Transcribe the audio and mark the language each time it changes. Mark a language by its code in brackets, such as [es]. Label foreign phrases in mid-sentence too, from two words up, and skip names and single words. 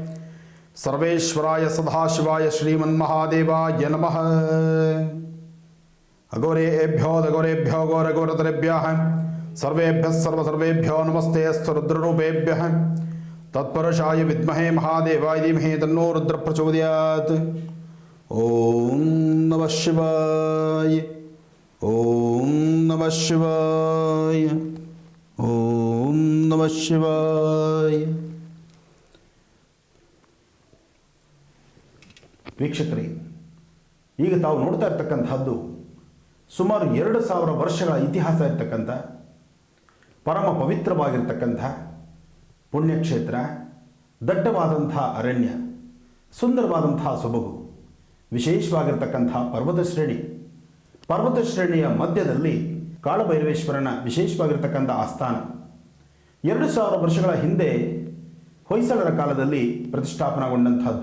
[sa] ಸರ್ವೇಶ್ವರಾಯ ಸದಾಶಿವಾಯ ಶ್ರೀಮನ್ಮಹಾದೇವಾಯ ನಮಃ. ಅಘೋರೇಭ್ಯೋ ದಘೋರೇಭ್ಯೋ ಘೋರಘೋರತರೇಭ್ಯಃ ಸರ್ವೇಭ್ಯಃ ಸರ್ವಸರ್ವೇಭ್ಯೋ ನಮಸ್ತೆ ಅಸ್ತು ರುದ್ರರೂಪೇಭ್ಯಃ ತತ್ಪುರುಷಾಯ ವಿದ್ಮಹೇ ಮಹಾದೇವಾಯ ಧೀಮಹಿ ತನ್ನೋ ರುದ್ರ ಪ್ರಚೋದಯಾತ್. ಓಂ ನಮಃ ಶಿವಾಯ. ಓಂ ನಮಃ ಶಿವಾಯ. ಓಂ ನಮಃ ಶಿವಾಯ. [kn] ವೀಕ್ಷಕರೇ, ಈಗ ತಾವು ನೋಡ್ತಾ ಇರ್ತಕ್ಕಂಥದ್ದು ಸುಮಾರು 2000 ವರ್ಷಗಳ ಇತಿಹಾಸ ಇರ್ತಕ್ಕಂಥ ಪರಮ ಪವಿತ್ರವಾಗಿರ್ತಕ್ಕಂಥ ಪುಣ್ಯಕ್ಷೇತ್ರ, ದಟ್ಟವಾದಂಥ ಅರಣ್ಯ, ಸುಂದರವಾದಂಥ ಸೊಬಗು, ವಿಶೇಷವಾಗಿರ್ತಕ್ಕಂಥ ಪರ್ವತ ಶ್ರೇಣಿ, ಪರ್ವತ ಶ್ರೇಣಿಯ ಮಧ್ಯದಲ್ಲಿ ಕಾಳಭೈರವೇಶ್ವರನ ವಿಶೇಷವಾಗಿರ್ತಕ್ಕಂಥ ಆಸ್ಥಾನ 2000 ವರ್ಷಗಳ ಹಿಂದೆ ಹೊಯ್ಸಳರ ಕಾಲದಲ್ಲಿ ಪ್ರತಿಷ್ಠಾಪನಾಗೊಂಡಂಥದ್ದು.